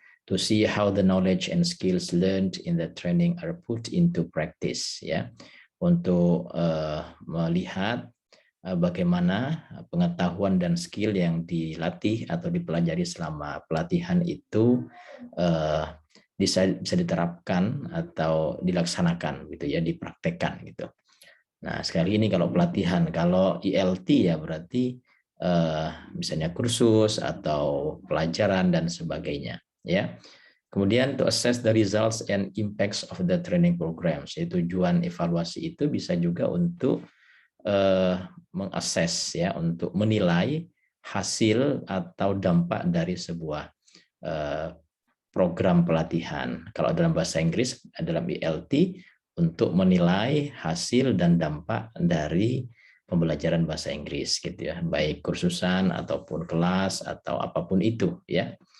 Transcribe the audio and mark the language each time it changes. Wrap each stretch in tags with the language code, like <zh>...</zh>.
<en>To see how the knowledge and skills learned in the training are put into practice,</en> <id>ya, untuk melihat bagaimana pengetahuan dan skill yang dilatih atau dipelajari selama pelatihan itu bisa diterapkan atau dilaksanakan gitu, ya, dipraktekkan gitu. Nah, sekali ini kalau pelatihan, kalau ILT ya berarti misalnya kursus atau pelajaran dan sebagainya, ya. Kemudian</id> <en>to assess the results and impacts of the training programs.</en> <id>Jadi tujuan evaluasi itu bisa juga untuk mengakses, ya, untuk menilai hasil atau dampak dari sebuah program pelatihan. Kalau dalam bahasa Inggris, dalam ILT, untuk menilai hasil dan dampak dari pembelajaran bahasa Inggris, gitu ya, baik kursusan ataupun kelas atau apapun itu, ya.</id>